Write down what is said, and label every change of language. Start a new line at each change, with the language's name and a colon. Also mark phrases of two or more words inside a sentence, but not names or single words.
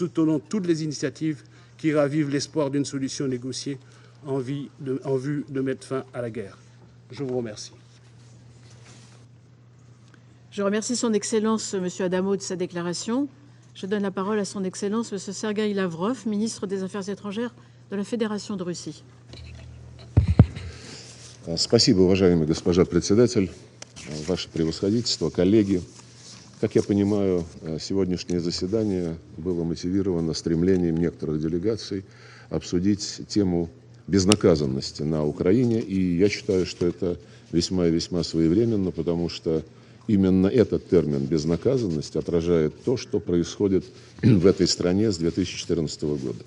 French: Nous soutenons toutes les initiatives qui ravive l'espoir d'une solution négociée en vue de mettre fin à la guerre. Je vous remercie. Je remercie Son Excellence M. Adamo de sa déclaration. Je donne la parole à Son Excellence M. Sergueï Lavrov, ministre des Affaires étrangères de la Féдération de Russie.
Russian: Спасибо, уважаемая госпожа председатель, ваше превосходительство, коллеги. Как я понимаю, сегодняшнее заседание было мотивировано стремлением некоторых делегаций обсудить тему безнаказанности на Украине, и я считаю, что это весьма и весьма своевременно, потому что именно этот термин «безнаказанность» отражает то, что происходит в этой стране с 2014 года.